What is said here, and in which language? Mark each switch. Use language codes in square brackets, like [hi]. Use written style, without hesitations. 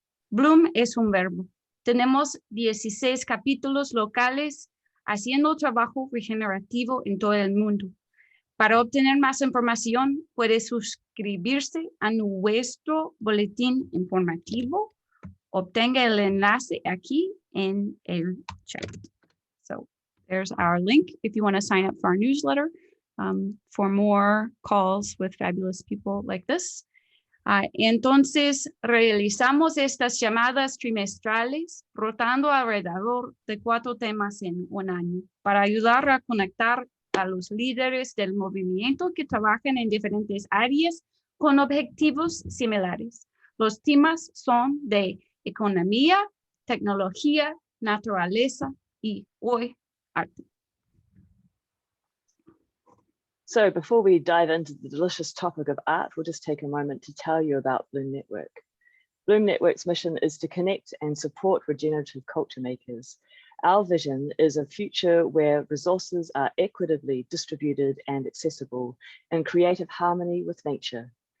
[es] Bloom es un verbo. Tenemos 16 capítulos locales haciendo trabajo regenerativo en todo el mundo. Para obtener más información, puede suscribirse a nuestro boletín informativo. Obtenga el enlace aquí en el chat. [en] So there's our link if you want to sign up for our newsletter for more calls with fabulous people like this. [es] Entonces, realizamos estas llamadas trimestrales rotando alrededor de 4 temas en un año para ayudar a conectar a los líderes del movimiento que trabajan en diferentes áreas con objetivos similares. Los temas son de economía, tecnología, naturaleza y hoy arte. [en] So before we dive into the delicious topic of art, we'll just take a moment to tell you about Bloom Network. Bloom Network's mission is to connect and support regenerative culture makers. Our vision is a future where resources are equitably distributed and accessible in creative harmony with nature.